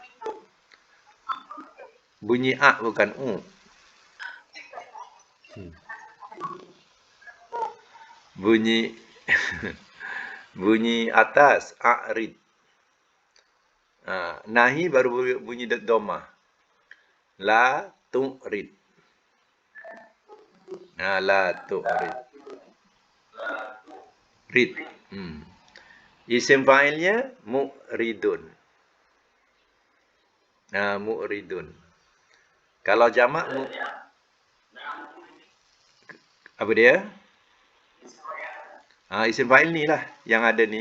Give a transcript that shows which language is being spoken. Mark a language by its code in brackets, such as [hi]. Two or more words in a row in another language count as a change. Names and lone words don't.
[ms] Bunyi bukan u. Bunyi bunyi atas a'rid. Nahi baru bunyi dhamma. [ar] لا تعرض. لا تعرض. Rid. [ms] Isim fa'ilnya mu'ridun. Mu'ridun. Kalau jamak apa dia? Isim fa'il ni lah yang ada ni.